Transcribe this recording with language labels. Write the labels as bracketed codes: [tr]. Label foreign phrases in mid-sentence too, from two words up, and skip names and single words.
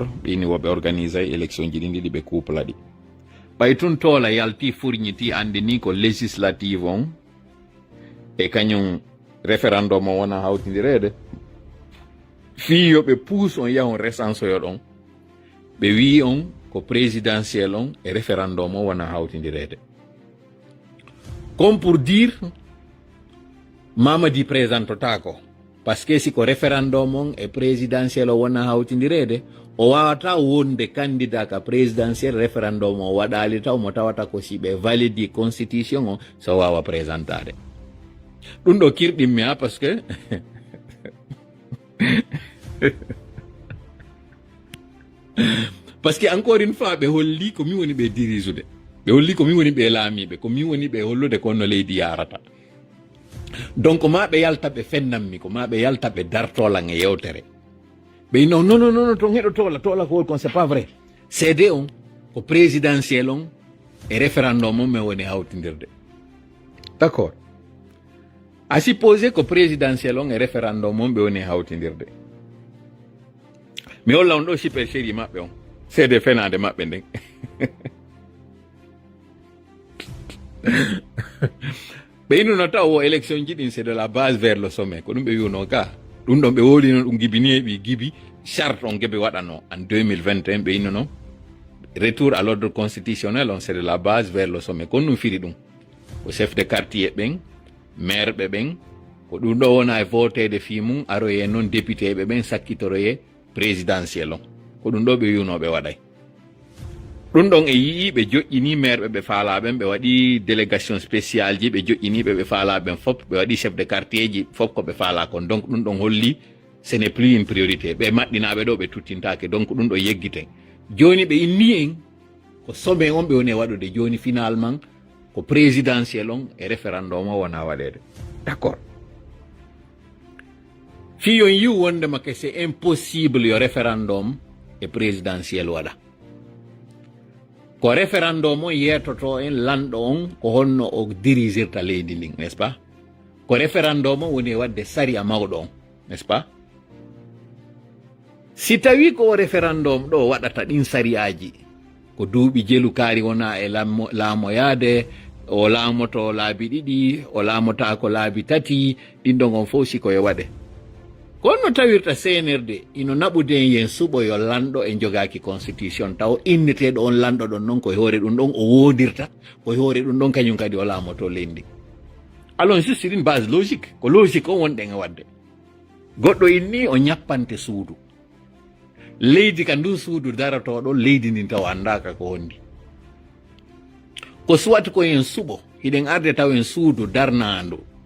[ff] ɓe inni woɓe [fr] organise élection [ff] ji ɗin ɗiɗi ɓe couple ɗi ɓay tun tola yalti furñiti andi ni ko législative on e kañum référendum o wona hawtidirede fiyo ɓe puus on yahon recensoyo ɗon ɓe wi on ko présidentiel on e référendum o wona hawtidirede [fr] comme pour dire [ff] Mamadi présentotako [fr] par ce que [ff] si ko référendum on e présidentiel o wona hawtidirede o wawata wonde candidat ka présidentiel référendum o waɗali taw mo tawata ko si ɓe validi constitution o so wawa présentade ɗum ɗo kirɗimmi ha [fr] par ce que par ce que encore une fois [ff] ɓe holli ko mi woni ɓe dirisude ɓe holli ko mi woni ɓe laamiɓe ko mi woni ɓe hollude konno leydi yarata donc ma ɓe yalta ɓe fennanmi ko ma ɓe yalta ɓe dartolan e yewtere ɓe non non non non ton heɗo tola ko kon [fr] c'est pas vrai [ff] cd on ko présidentiel on e référendum on mi woni hawtidirde [fr] d'accord a supposé [ff] ko présidentiel on e référendum on ɓe woni hawtidirde mi holla on ɗo superchérie maɓɓe on cd fenade maɓɓe nden ɓe innuno taw o élection ji ɗin [fr] c'est de la base vers le sommet [ff] ko ɗum ɓe wiwno ka ɗum ɗon ɓe wolino ɗum gibini e ɓi gibi charte on geɓe waɗano en 2021 ɓe innuno [fr] retour à l'ordre constitutionnel [ff] on [fr] c'est de la base vers le sommet [ff] kono ɗum firi ɗum ko [fr] chef de quartier [ff] ɓen maire ɓe ɓen ko ɗum ɗo wona e votede fi mum aroye noon député ɓe ɓen sakkitoroye présidentiel on ko ɗum ɗo ɓe wiwnoɓe waɗay ɗum ɗon e yii ɓe joƴƴini maire ɓe faalaɓen ɓe waɗi [fr] délégation spécial [ff] ji ɓe joƴƴiniɓe ɓe faalaɓen fop ɓe waɗi [fr] chef de quartier [ff] ji fop ko ɓe faala kon donc ɗum ɗon holli [fr] ce n'est plus une priorité [ff] ɓe maɗɗinaɓe ɗo ɓe tuttintake donc ɗum ɗo yeggiten joni ɓe inni en ko sommet on ɓe woni waɗude joni finalement ko présidentiel on e référendum o wona waɗede d'accord fiyon yiw wondema [fr] que c'est impossible [ff] yo référendum e présidentiel waɗa ko référendum on yetoto en lanɗo on ko honno o dirisirta leydi ndin [fr] n'est ce pas [ff] ko référendum on woni wadde saria mawɗo on [fr] n'est ce pas [ff] si tawi ko référendum ɗo waɗata ɗin sariyaji ko duuɓi jelu kaari wona e laamoyade o laamoto laabi ɗiɗi o laamota ko laabi tati ɗin ɗon on fof sikoye waɗe kono tawirta senerde ino naɓude en yen suɓo yo lanɗo e jogaki constitution taw inneteɗo on lanɗo ɗon noon koye hoore ɗum ɗon o wodirta koye hoore ɗum ɗon kañum kadi o laamoto leydi [fr] alors juste une base logique [ff] ko logique on wonɗen e wadde goɗɗo inni o ñappante suudu leydi ka ndu suudu daratoɗo leydi ndin taw andaka ko wondi ko suwat ko en suɓo hiɗen arde taw en suudu darnandu